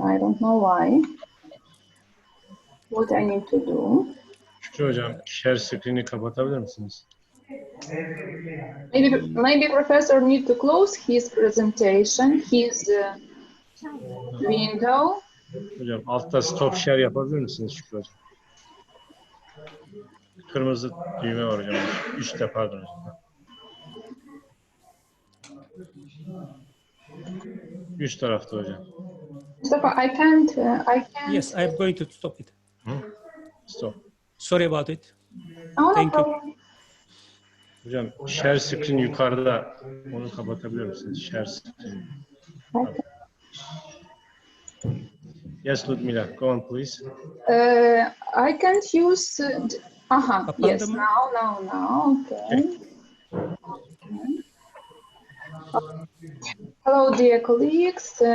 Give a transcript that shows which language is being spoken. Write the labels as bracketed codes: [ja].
[en] I don't know why. What I need to do. [tr] Şükrü Hocam, share screen'i kapatabilir misiniz? [en] Maybe Professor need to close his presentation, his window. [tr] Hocam altta stop share yapabilir misiniz Şükrü Hocam? Kırmızı düğme var hocam. Üstte pardon hocam. Üst tarafta hocam. [en] Mustafa, I can't. Yes, I'm going to stop it. Stop. Sorry about it. Oh, no Thank you. problem. [tr] Hocam share screen yukarıda. Onu kapatabilir misiniz? [en] Share screen. Okay. Yes, Ludmila, go on please. I can't use. Yes. [tr] Kapandı mı? [en] Now. Okay. Hello, dear colleagues.